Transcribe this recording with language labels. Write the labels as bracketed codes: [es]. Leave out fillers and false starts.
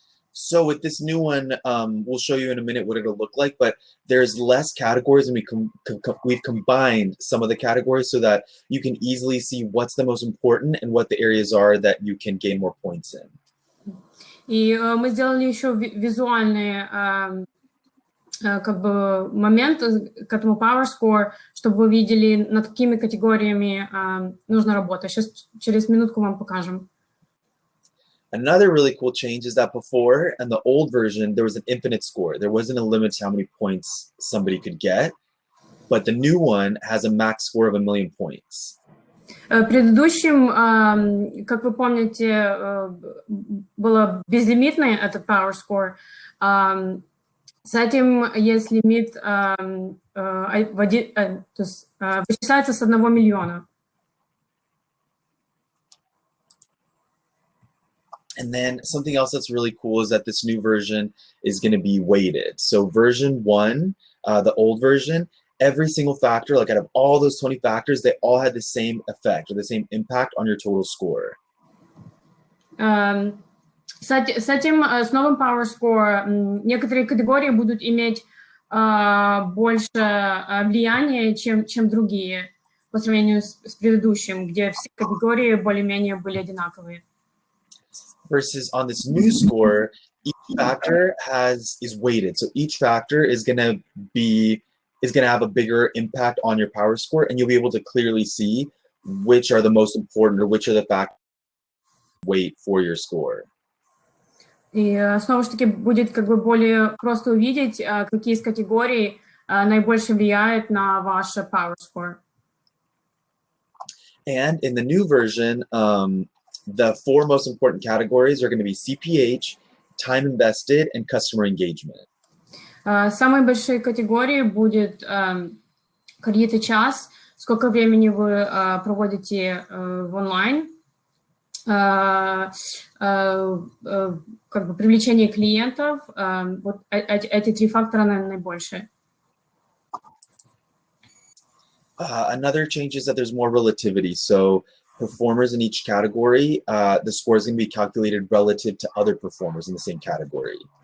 [en] So with this new one, we'll show you in a minute what it'll look like, but there's less categories, and we've combined some of the categories so that you can easily see what's the most important and what the areas are that you can gain more points in. [ru] И мы сделали еще визуальный момент к этому PowerScore, чтобы вы видели, над какими категориями нужно работать. Сейчас через минутку вам покажем. [en] Another really cool change is that before, in the old version, there was an infinite score. There wasn't a limit to how many points somebody could get, but the new one has a max score of 1,000,000 points. [ru] Предыдущим, как вы помните, было безлимитный этот PowerScore. С этим есть лимит, то есть вычисляется с 1 миллиона. [en] And then something else that's really cool is that this new version is going to be weighted. So version 1, the old version, every single factor, like out of all those 20 factors, they all had the same effect or the same impact on your total score. [ru] С новым PowerScore некоторые категории будут иметь больше влияния, чем другие, по сравнению с предыдущим, где все категории более-менее были одинаковые. [en] Versus on this new score, each factor is weighted. So each factor is going to have a bigger impact on your power score, and you'll be able to clearly see which are the most important or which are the factors weight for your score. [ru] И снова же таки будет как бы более просто увидеть, какие из категорий наибольше влияют на ваш Power Score. [en] And in the new version, the 4 most important categories are going to be CPH, time invested, and customer engagement. [ru] Самые большие категории будет кредит и час, сколько времени вы проводите в онлайн, как бы привлечение клиентов. Вот эти 3 фактора, наверное, наибольшие. [en] Another change is that there's more relativity. So performers in each category, the score is going to be calculated relative to other performers in the same category.